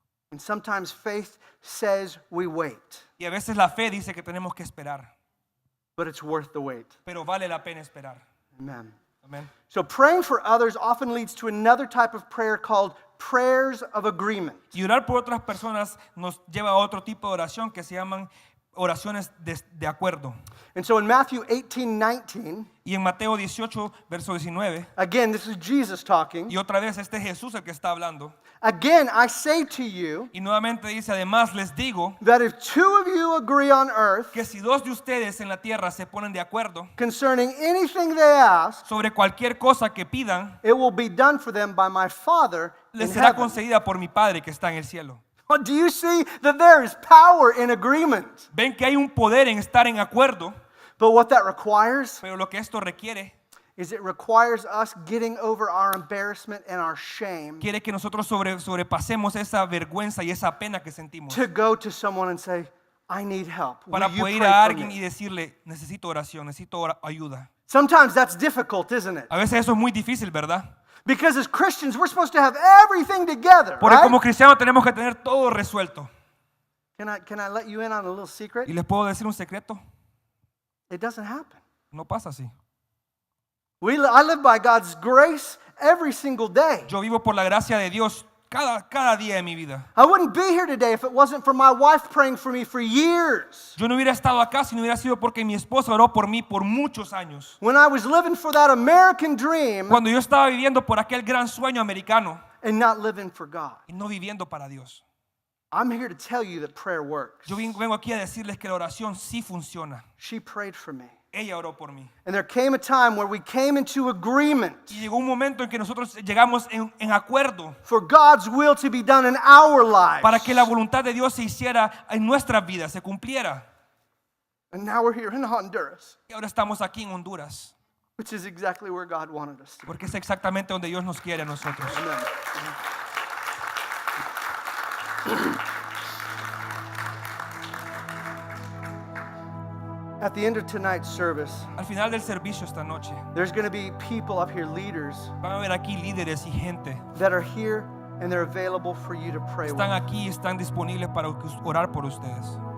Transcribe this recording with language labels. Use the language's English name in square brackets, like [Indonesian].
[English] And sometimes faith says we wait, [Spanish] Y a veces la fe dice que tenemos que esperar, [English] but it's worth the wait. [Spanish] pero vale la pena esperar. [English] Amen. [Spanish] Amén. [English] So praying for others often leads to another type of prayer called prayers of agreement. [Spanish] Y orar por otras personas nos lleva a otro tipo de oración que se llaman oraciones de acuerdo. [English] And so in Matthew 18:19, [Spanish] Y en Mateo 18, verso 19, [English] again, this is Jesus talking. [Spanish] y otra vez este es Jesús el que está hablando. [English] Again, I say to you [Spanish] Y nuevamente dice, además les digo [English] that if two of you agree on earth [Spanish] que si dos de ustedes en la tierra se ponen de acuerdo [English] concerning anything they ask, [Spanish] sobre cualquier cosa que pidan, [English] it will be done for them by my Father in [Spanish] les será [English] heaven. [Spanish] concedida por mi Padre que está en el cielo. [English] Do you see that there is power in agreement? [Spanish] Ven que hay un poder en estar en acuerdo, [English] But what that requires [Spanish] pero lo que esto requiere [English] is it requires us getting over our embarrassment and our shame [Spanish] quiere que nosotros sobrepasemos esa vergüenza y esa pena que sentimos [English] to go to someone and say, I need help. Will [Spanish] para [English] you [Spanish] poder ir [English] pray [Spanish] a [English] for [Spanish] alguien y [English] me? [Spanish] decirle, necesito oración, necesito ayuda. [English] Sometimes that's difficult, isn't it? [Spanish] A veces eso es muy difícil, ¿verdad? [English] Because as Christians, we're supposed to have everything together, [Spanish] Porque como [English] right? [Spanish] cristianos tenemos que tener todo resuelto. [English] Can I let you in on a little secret? [Spanish] Y les puedo decir un secreto, [English] It doesn't happen. [Spanish] no pasa así. [English] I live by God's grace every single day. [Spanish] Yo vivo por la gracia de Dios cada día de mi vida. [English] I wouldn't be here today if it wasn't for my wife praying for me for years. [Spanish] Yo no hubiera estado acá si no hubiera sido porque mi esposa oró por mí por muchos años. [English] When I was living for that American dream [Spanish] Cuando yo estaba viviendo por aquel gran sueño americano [English] and not living for God. [Spanish] y no viviendo para Dios. [English] I'm here to tell you that prayer works. [Spanish] Yo vengo aquí a decirles que la oración sí funciona. [English] She prayed for me. [Spanish] Ella oró por mí. [English] And there came a time where we came into agreement [Spanish] Y llegó un momento en que nosotros llegamos en acuerdo [English] for God's will to be done in our lives. [Spanish] para que la voluntad de Dios se hiciera en nuestras vidas, se cumpliera. [English] And now we're here in Honduras, [Spanish] Y ahora estamos aquí en Honduras, [English] which is exactly where God wanted us to be. [Spanish] porque es exactamente donde Dios nos quiere a nosotros. [English] Amen. At the end of tonight's service, [Spanish] Al final del servicio esta noche, [English] there's going to be people up here, leaders, [Spanish] van a ver aquí líderes y gente. [English] that are here and they're available for you to pray with. [Spanish] Están aquí, están disponibles para orar por ustedes.